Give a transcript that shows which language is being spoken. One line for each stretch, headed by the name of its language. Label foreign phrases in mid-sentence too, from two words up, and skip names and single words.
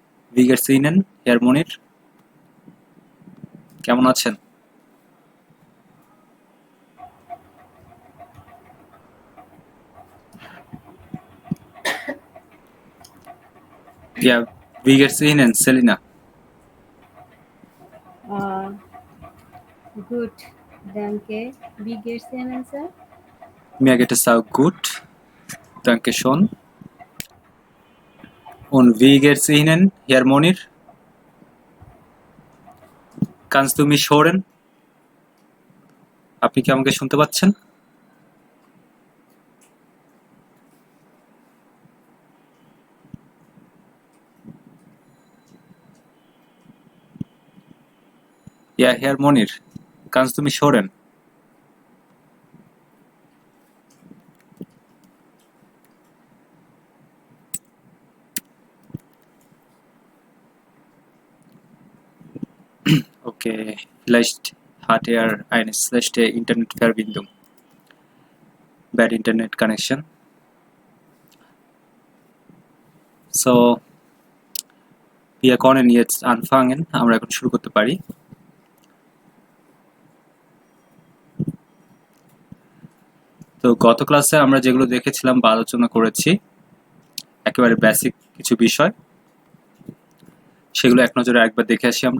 German: Wie geht's Ihnen, Herr Munir?
Bangla: কেমন আছেন?
German: Ja, wie geht's Ihnen, Selina? Uh, Gut, danke. Wie geht's Ihnen, Sir? Mir geht es auch gut, danke schon. Und wie geht's Ihnen, Herr Munir? Kannst du mich hören?
Bangla: আপনি কি আমাকে শুনতে পাচ্ছেন?
German: Ja, Herr Munir, kannst du mich hören? Okay, vielleicht hat er eine schlechte Internetverbindung.
English: Bad Internet connection.
German: So, wir können jetzt anfangen.
Bangla: আমরা এখন শুরু করতে পারি। তো গত ক্লাসে আমরা যেগুলো দেখেছিলাম বা আলোচনা করেছি একেবারে বেসিক কিছু বিষয়, সেগুলো এক নজরে একবার দেখে আসি আমরা।